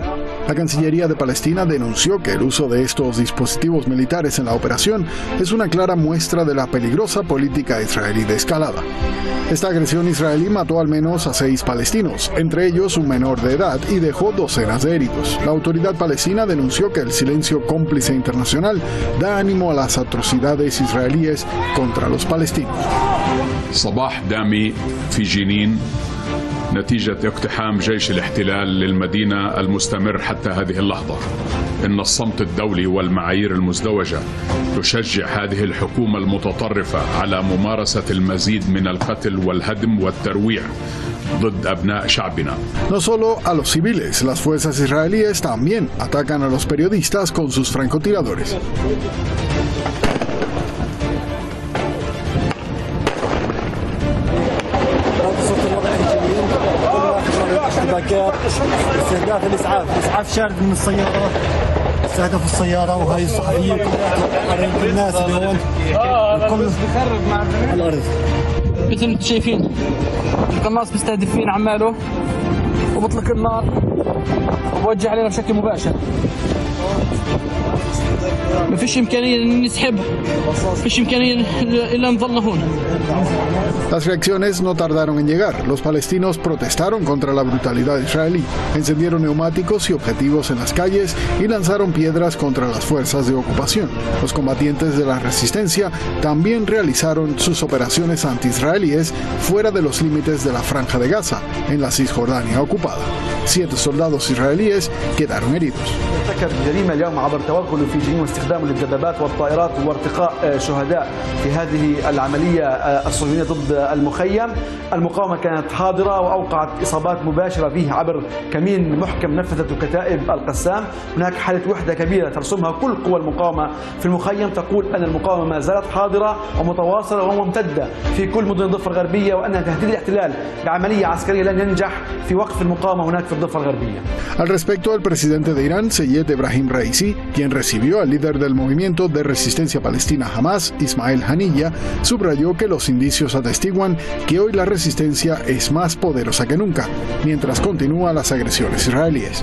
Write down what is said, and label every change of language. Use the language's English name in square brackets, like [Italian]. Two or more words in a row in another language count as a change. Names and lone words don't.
[Spanish] La Cancillería de Palestina denunció que el uso de estos dispositivos militares en la operación es una clara muestra de la peligrosa política israelí de escalada. Esta agresión israelí mató al menos a 6 palestinos, entre ellos un menor de edad, y dejó docenas de heridos. La autoridad palestina denunció que el silencio cómplice internacional da ánimo a las atrocidades israelíes contra los palestinos. [Arabic] صباح دامي في جنين نتيجة اقتحام جيش الاحتلال للمدينة المستمر حتى هذه اللحظة. إن الصمت الدولي والمعايير المزدوجة تشجع هذه الحكومة المتطرفة على ممارسة المزيد من القتل والهدم والترويع ضد أبناء شعبنا. No solo a los civiles, las fuerzas israelíes también atacan a los periodistas con sus francotiradores. استهداف الاسعاف شارد من السياره، استهدف السياره وهي الصحفيه كلها الناس اللي هون الكل بيخرب مع الارض. مثل ما انتم شايفين القناص مستهدفين عماله وبطلق النار وبوجه علينا بشكل مباشر. ما فيش إمكانية نسحب، ما فيش إمكانية إلا نظلنا هون. [Spanish] Las reacciones no tardaron en llegar. Los palestinos protestaron contra la brutalidad israelí, encendieron neumáticos y objetivos en las calles y lanzaron piedras contra las fuerzas de ocupación. Los combatientes de la resistencia también realizaron sus operaciones anti-israelíes fuera de los límites de la Franja de Gaza, en la Cisjordania ocupada. 7 soldados israelíes quedaron heridos. [Arabic] ارتكب جريمة اليوم عبر توغله في جنين واستخدامه للدبابات والطائرات وارتقاء شهداء في هذه العملية الصهيونية ضد المخيم. المقاومة كانت حاضرة وأوقعت إصابات مباشرة فيه عبر كمين محكم نفذته كتائب القسام. هناك حالة وحدة كبيرة ترسمها كل قوى المقاومة في المخيم، تقول أن المقاومة ما زالت حاضرة ومتواصلة وممتدة في كل مدن الضفة الغربية، وأن تهديد الاحتلال بعملية عسكرية لن ينجح في وقف المقاومة هناك في الضفة الغربية. [Spanish] Al respecto, el presidente de Irán, Seyed Ebrahim Raisi, quien recibió al líder del movimiento de resistencia palestina Hamas, Ismael Haniyeh, subrayó que los indicios atestiguan que hoy la resistencia es más poderosa que nunca, mientras continúan las agresiones israelíes.